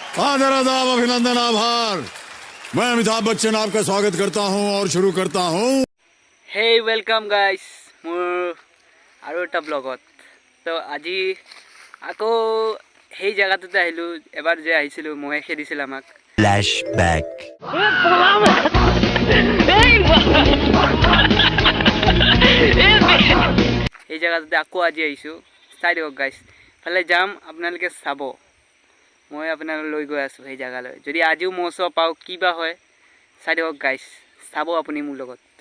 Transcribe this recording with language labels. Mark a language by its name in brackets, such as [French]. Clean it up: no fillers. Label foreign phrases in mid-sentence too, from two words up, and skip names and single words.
[Hindi] आदर आदाब अभिनंदन आभार। मैं अमिताभ बच्चन आपका स्वागत करता हूं और शुरू करता हूं। [English] hey welcome guys more [Assamese] আৰু এটা ব্লগত তো আজি আকৌ সেই জায়গাটোতে আহিলোঁ এবাৰ যে আহিছিলোঁ মই খেদিছিল আমাক Flashback. সেই জায়গাটোতে আকৌ আজি আহিছোঁ চাই দিয়ক গাইছ ফালে যাম আপোনালোকে চাব মই আপোনালোক লৈ গৈ আছোঁ সেই জায়গালৈ যদি আজিও মৌচ পাওঁ কি বা হয় চাই দিয়ক গাইছ চাব আপুনি মোৰ লগত